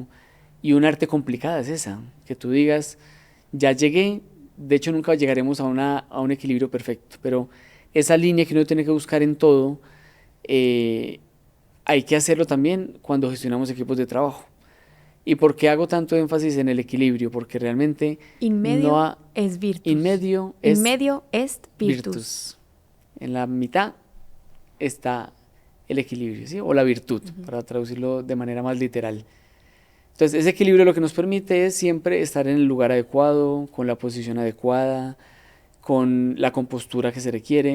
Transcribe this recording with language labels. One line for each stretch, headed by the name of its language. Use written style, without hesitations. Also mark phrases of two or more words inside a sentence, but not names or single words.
Spanish: Y un arte complicada es esa, que tú digas, ya llegué, de hecho nunca llegaremos a un equilibrio perfecto, pero esa línea que uno tiene que buscar en todo, eh, hay que hacerlo también cuando gestionamos equipos de trabajo. ¿Y por qué hago tanto énfasis en el equilibrio? Porque realmente
Latin: In
Spanish: no
Latin: medio es virtus. in medio In es medio est virtus. virtus.
Spanish: En la mitad está el equilibrio, ¿sí? O la virtud, para traducirlo de manera más literal. Entonces, ese equilibrio lo que nos permite es siempre estar en el lugar adecuado, con la posición adecuada, con la compostura que se requiere.